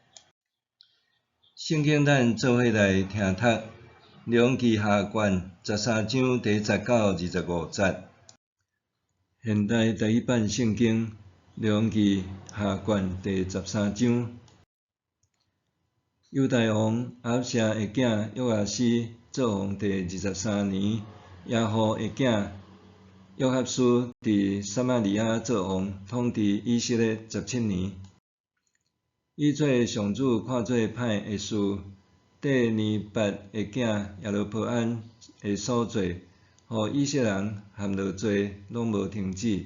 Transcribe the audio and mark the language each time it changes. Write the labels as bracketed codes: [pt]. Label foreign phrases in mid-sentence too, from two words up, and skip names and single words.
[nan] 圣经咱做伙来听读，列王记下卷13章第19到25节。现代第一版圣经，列王记下卷第13章。犹大王亚哈谢的囝约阿斯做王第23年，耶户的囝约哈斯伫撒玛利亚做王，统治以色列17年。伊做上主看做歹的事，缀尼八的囝耶罗波安的所做，互以色列人含落罪，拢无停止。